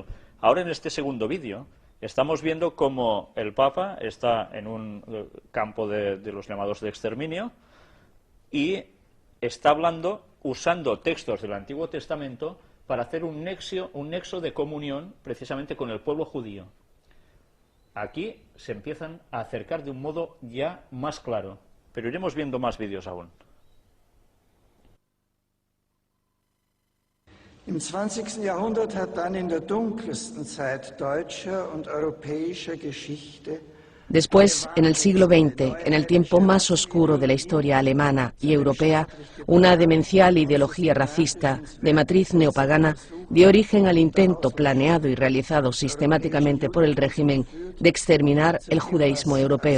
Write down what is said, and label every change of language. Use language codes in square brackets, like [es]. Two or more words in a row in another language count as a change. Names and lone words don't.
[es] Ahora en este segundo vídeo estamos viendo cómo el Papa está en un campo de los llamados de exterminio y está hablando, usando textos del Antiguo Testamento para hacer un nexo de comunión precisamente con el pueblo judío. Aquí se empiezan a acercar de un modo ya más claro, pero iremos viendo más vídeos aún. [de] Im 20. Jahrhundert hat dann in der dunkelsten Zeit deutscher und europäischer Geschichte. [es] Después, en el siglo XX, en el tiempo más oscuro de la historia alemana y europea, una demencial ideología racista de matriz neopagana dio origen al intento planeado y realizado sistemáticamente por el régimen de exterminar el judaísmo europeo.